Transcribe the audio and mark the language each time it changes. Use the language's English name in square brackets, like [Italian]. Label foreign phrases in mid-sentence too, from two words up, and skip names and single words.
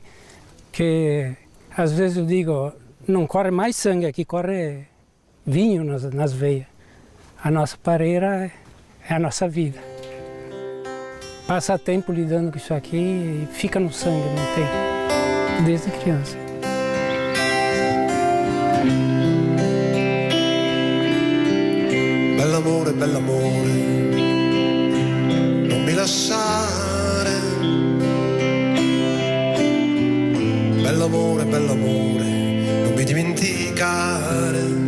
[Portuguese] Que às vezes eu digo, não corre mais sangue aqui, corre vinho nas veias. A nossa pareira é a nossa vida. Passa tempo lidando com isso aqui e fica no sangue, não tem, desde criança. [Italian] Bell'amore, bell'amore, non mi lasciare. Bell'amore, bell'amore, non mi dimenticare.